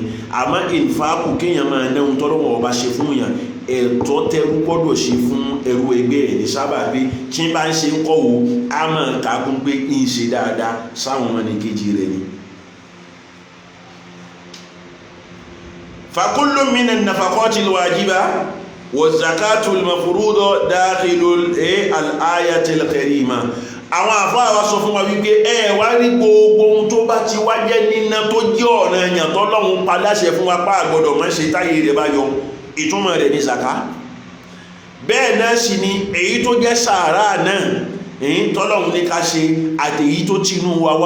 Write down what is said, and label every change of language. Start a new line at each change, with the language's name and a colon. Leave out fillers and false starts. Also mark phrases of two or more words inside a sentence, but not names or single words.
Yoruba: àmọ́ ìfàkù kéèyàn máa náà tọ́lọ́run ọba ṣe fún yàn, ẹ̀tọ́ tẹ́rú gbọ́dọ̀ ṣe fún ẹrú ẹgbẹ́ ẹ̀ ní sábà bí tí bá ń ṣe ń kọ́wọ́ á máa kàákún pé ń ṣe dáadáa sáwọn ọmọ nìkejì rẹ̀ ni.
Arabic: فكل من النفقة الواجبة والزكاة المفروضة داخل الآية الكريمة.
Yoruba: àwọn àfáà wa sọ fún wa wípé wá rí gbogbo ohun tó bá ti wá jẹ́ níná tó jẹ́ ọ̀nà èèyàn tọ́lọ́run pa láṣẹ fún wa pa àgbọ̀dọ̀ má ṣe táyé rẹ̀ bá yọ, ìtumọ̀ rẹ̀ ní zaka. bẹ́ẹ̀ náà sì ni èyí tó jẹ́ sàárà náà èyí tọ́lọ́run ní ká ṣe àti èyí tó tinú wa wá.